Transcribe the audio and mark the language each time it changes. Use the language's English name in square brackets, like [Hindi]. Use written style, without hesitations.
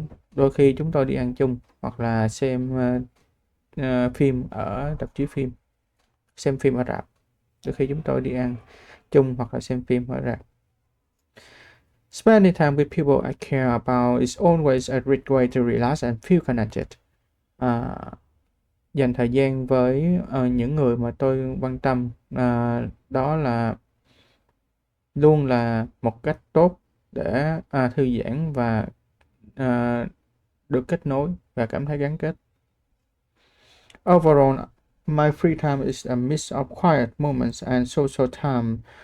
[Vietnamese] Đôi khi chúng tôi đi ăn chung hoặc là xem phim ở rạp chiếu phim. Xem phim ở rạp. Đôi khi chúng tôi đi ăn chung hoặc là xem phim ở rạp. [English] Spending time with people I care about is always a great way to relax and feel connected. [Vietnamese] Dành thời gian với những người mà tôi quan tâm, đó là luôn là một cách tốt để thư giãn và được kết nối và cảm thấy gắn kết. [English] Overall, my free time is a mix of quiet moments and social time.